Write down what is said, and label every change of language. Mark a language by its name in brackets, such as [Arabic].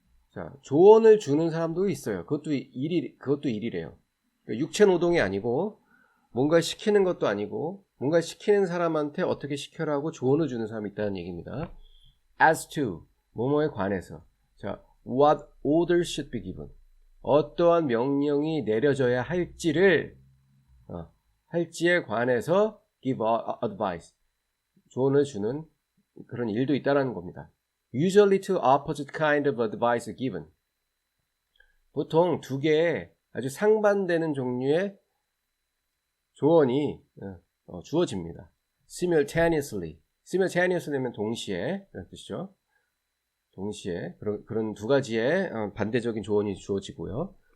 [Korean] 자, 조언을 주는 사람도 있어요. 그것도 일이래요. 그러니까 육체 노동이 아니고 뭔가 시키는 것도 아니고 뭔가 시키는 사람한테 어떻게 시켜라고 조언을 주는 사람이 있다는 얘기입니다. [English] As to [Korean] 뭐뭐에 관해서, 자, [English] what orders should be given. [Korean] 어떠한 명령이 내려져야 할지에 관해서 [English] give advice. [Korean] 조언을 주는 그런 일도 있다라는 겁니다. [English] Usually to opposite kind of advice given. [Korean] 보통 두 개의 아주 상반되는 종류의 조언이 주어집니다. simultaneously면 동시에 이런 뜻이죠. 동시에 그런 두 가지의 반대적인 조언이 주어지고요.